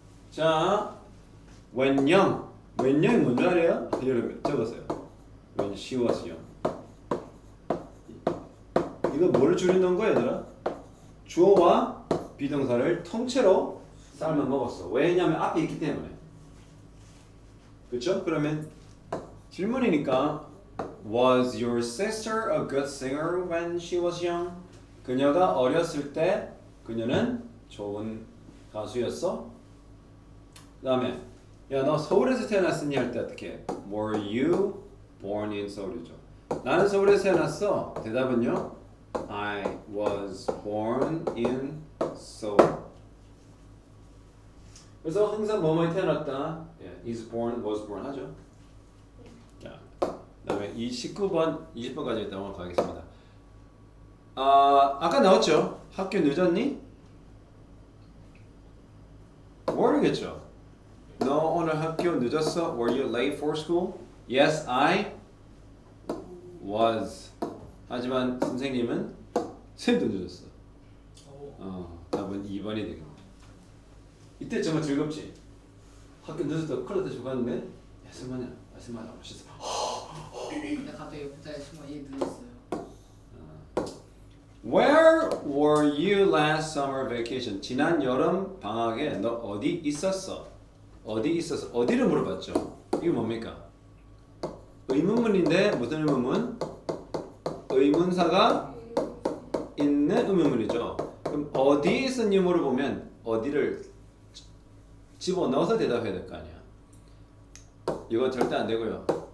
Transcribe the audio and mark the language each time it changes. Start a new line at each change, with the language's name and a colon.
English: 자, when young.
Korean: when young이 뭔지 알아요? 여러분 적었어요.
English: When she was young.
Korean: 이거 뭘 줄이는 거야 얘들아? 주어와 비동사를 통째로 삶아 먹었어. 왜냐면 앞에 있기 때문에. 그렇죠? 그러면 질문이니까
English: Was your sister a good singer when she was young?
Korean: 그녀가 어렸을 때 그녀는 좋은 가수였어? 그 다음에 야 너 서울에서 태어났으니 할 때 어떻게?
English: Were you born in 서울이죠.
Korean: 나는 서울에서 태어났어. 대답은요?
English: I was born in Seoul.
Korean: 그래서 항상 뭐뭐에 태어났다.
English: is born, was born
Korean: 하죠. 자, 그다음에 이 19번, 20번까지 일단 오늘 가겠습니다. 아까 나왔죠? 학교 늦었니? were겠죠. 너 오늘 학교 늦었어?
English: Were you late for school? Yes, I was.
Korean: 하지만 선생님은 쌤도 늦었어. 답은 2번이 되겠네. 이때 정말 즐겁지? 학교 늦었다고 큰일 났다 죽었는데 야 쌤만이야 쌤만이야 멋있어. 근데 갑자기 옆에 친구가 얘 늦었어요.
English: Where were you last summer vacation?
Korean: 지난 여름 방학에 너 어디 있었어? 어디 있었어? 어디를 물어봤죠? 이게 뭡니까? 의문문인데 무슨 의문문? 의문사가 있는 의문문이죠. 그럼 어디에 있었니 물어보면 어디를 집어넣어서 대답해야 될 거 아니야. 이거 절대 안 되고요.